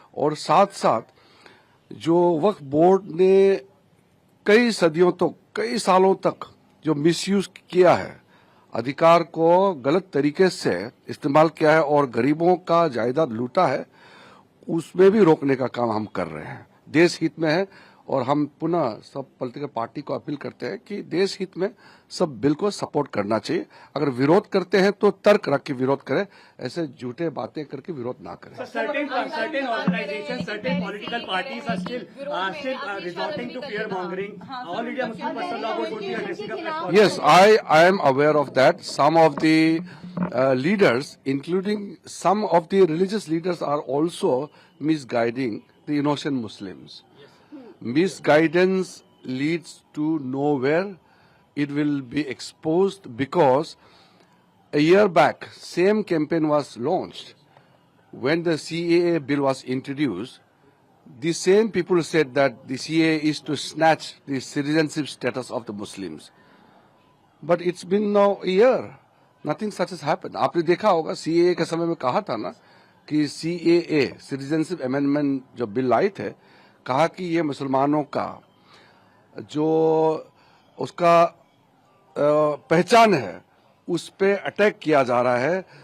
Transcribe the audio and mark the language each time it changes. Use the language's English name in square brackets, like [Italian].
[Hindi] और साथ साथ जो वक्फ बोर्ड ने कई सदियों तक, कई सालों तक जो मिसयूज किया है, अधिकार को गलत तरीके से इस्तेमाल किया है और गरीबों का जायदाद लूटा है, उसमें भी रोकने का काम हम कर रहे हैं। देश हित में है और हम पुनः सब पॉलिटिकल पार्टी को अपील करते हैं कि देश हित में सब बिल को सपोर्ट करना चाहिए। अगर विरोध करते हैं तो तर्क रख के विरोध करें, ऐसे झूठे बातें करके विरोध ना करें। [English] Certain organizations, certain political parties are still resorting to fear mongering. All India Muslim Personal Law Board would be addressing a press conference. Yes, I am aware of that. Some of the leaders, including some of the religious leaders, are also misguiding the innocent Muslims. Misguidance leads to nowhere. It will be exposed because a year back, same campaign was launched. When the CAA bill was introduced, the same people said that the CAA is to snatch the citizenship status of the Muslims. But it's been now a year. Nothing such has happened. [Hindi] आपने देखा होगा CAA के समय में कहा था ना कि CAA, सिटीजनशिप अमेंडमेंट जो बिल आए थे, कहा कि ये मुसलमानों का जो उसका पहचान है उस पे अटैक किया जा रहा है।